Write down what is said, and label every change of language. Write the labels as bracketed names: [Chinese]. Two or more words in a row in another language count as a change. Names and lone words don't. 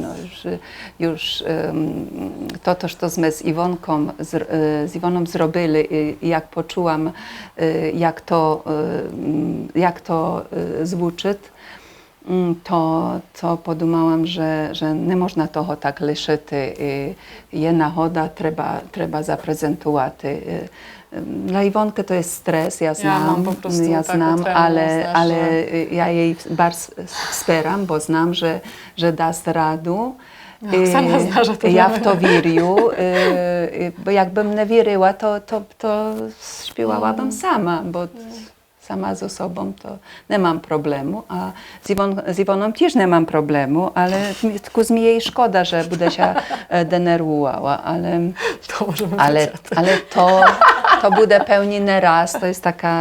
[Polish] No, już to, co my z Iwoną zrobili, jak poczułam, jak to zvučit, to podumałam, że nie można toho tak lišit. [Czech] Je nahoda, [Polish] treba zaprezentować. Dla Iwonki to jest stres, ja znam, ale ja jej bardzo wspieram, bo znam, że dasz radu. Sama zna, że to ja w to wierzę, bo jakbym nie wierzyła, to śpiewałabym sama, bo sama z osobą to nie mam problemu, a z Iwoną też nie mam problemu, ale tylko z mi jej szkoda, że będę się denerwowała, ale to będzie pełni nie raz, to jest taka...